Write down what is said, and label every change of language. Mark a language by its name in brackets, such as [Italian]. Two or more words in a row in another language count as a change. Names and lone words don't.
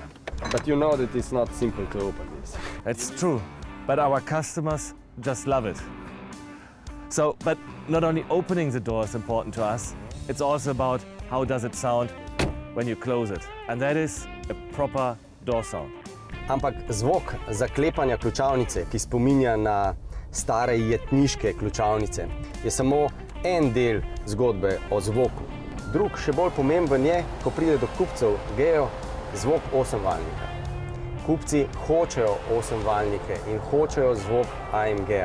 [English] But you know that it's not simple to open this. That's true, but our customers just love it. So, but not only opening the door is important to us, it's also about how does it sound when you close it. And that is a proper door sound. [Slovenian] Ampak zvok zaklepanja ključavnice, ki spominja na stare jetniške ključavnice, je samo en del zgodbe o zvoku. Drug, še bolj pomemben je, ko pride do kupcev G-jev, zvok 8-valjnika. Kupci hočejo 8-valjnike in hočejo zvok AMG-ja.